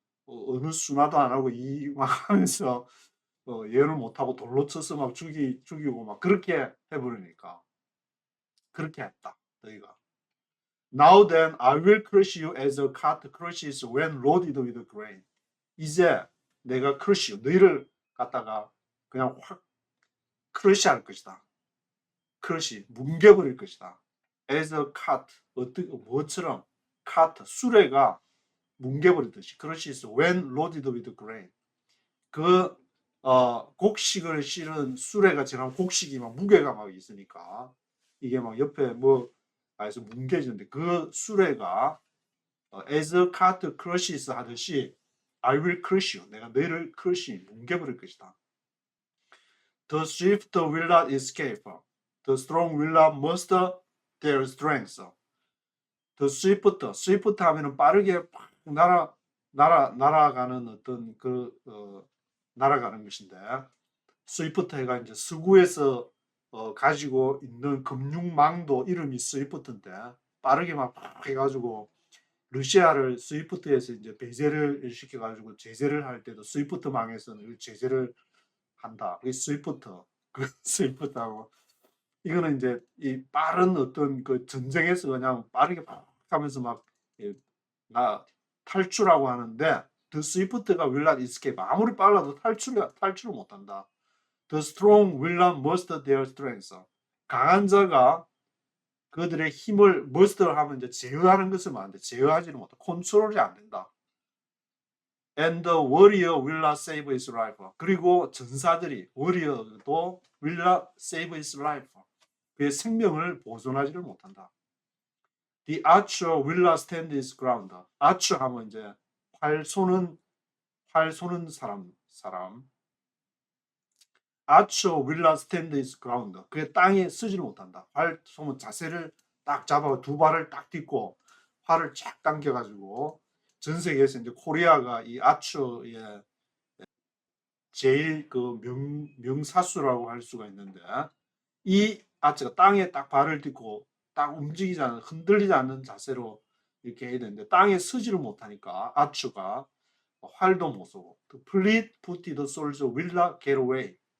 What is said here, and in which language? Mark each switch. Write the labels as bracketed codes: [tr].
[ko] 어느 순화도 안 하고 이 막 하면서 예언을 못 하고 돌로 쳐서 막 죽이고 막 그렇게 해버리니까 그렇게 했다. 너희가. [en] Now then, I will crush you as a cart crushes when loaded with grain. [ko] 이제 내가 [en] crush you, [ko] 너희를 갖다가 그냥 확 크러시할 것이다. 크러시, 뭉개버릴 것이다. [en] As a cart, [ko] 뭐처럼 cart, 수레가 뭉개버리듯이. [en] crushes when loaded with grain. [ko] 그 곡식을 실은 수레가 지나면 곡식이 막 무게가 막 있으니까 이게 막 옆에 뭐 해서 뭉개지는데 그 수레가 [en] as a cart crushes [ko] 하듯이 [en] I will crush you. [ko] 내가 너희를 crush, 뭉개버릴 것이다. [en] The swift will not escape. The strong will not muster their strength. [ko] The swift 하면은 빠르게 날아가는 어떤 날아가는 것인데, 스위프트가 이제 서구에서 가지고 있는 금융망도 이름이 스위프트인데 빠르게 막 해가지고 러시아를 스위프트에서 이제 배제를 시켜가지고 제재를 할 때도 스위프트망에서는 제재를 한다. 그게 스위프트, 그 스위프트하고 이거는 이제 이 빠른 어떤 그 전쟁에서 그냥 빠르게 막 하면서 막 탈출하고 하는데 The swift가 [en] will not escape. [ko] 아무리 빨라도 탈출을 못한다. [en] The strong will not muster their strength. [ko] 강한 자가 그들의 힘을 muster 하면 이제 제어하는 것을 말하는데 제어하지는 못한다. 컨트롤이 안 된다. [en] And the warrior will not save his life. [ko] 그리고 전사들이 [en] warrior도 will not save his life. [ko] 그의 생명을 보존하지를 못한다. [en] The archer will not stand his ground. [ko] archer 하면 이제 활 쏘는 사람. [en] archer will not stand his ground. [ko] 그게 땅에 서지를 못한다. 활 쏘면 자세를 딱 잡아 두 발을 딱 딛고 활을 쫙 당겨가지고 전 세계에서 이제 코리아가 이 아처의 제일 그 명사수라고 할 수가 있는데 이 아처가 땅에 딱 발을 딛고 딱 움직이지 않는 흔들리지 않는 자세로 이렇게 해야 되는데 땅에 서지를 못하니까 아처가 활도 못 쏘고 [en] fleet-footed soldier will not get away.